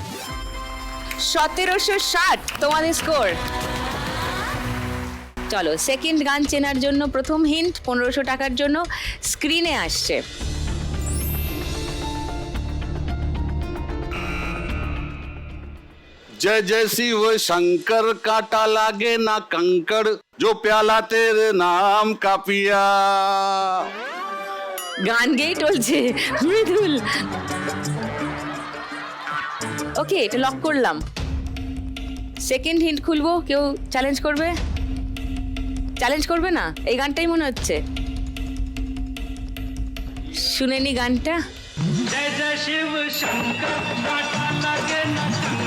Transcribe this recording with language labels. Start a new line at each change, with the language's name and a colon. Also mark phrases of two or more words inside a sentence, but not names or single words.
Bangla: 1760 তোমাদের স্কোর। চলো, সেকেন্ড গান চেনার জন্য প্রথম হিন্ট 1500 টাকার জন্য স্ক্রিনে আসছে।
Hindi: जय जय शिव शंकर, कांटा लागे ना कंकड़, जो प्याला तेरे नाम का पिया।
Bangla: গান গেই টলছে মৃদুল। ওকে, এটা লক করলাম।
English: second hint
Bangla: খুলবো। কেউ চ্যালেঞ্জ করবে? চ্যালেঞ্জ করবে না? এই গানটাই মনে হচ্ছে। শুনে নি গানটা।
Hindi: जय जय शिव शंकर, कांटा लागे ना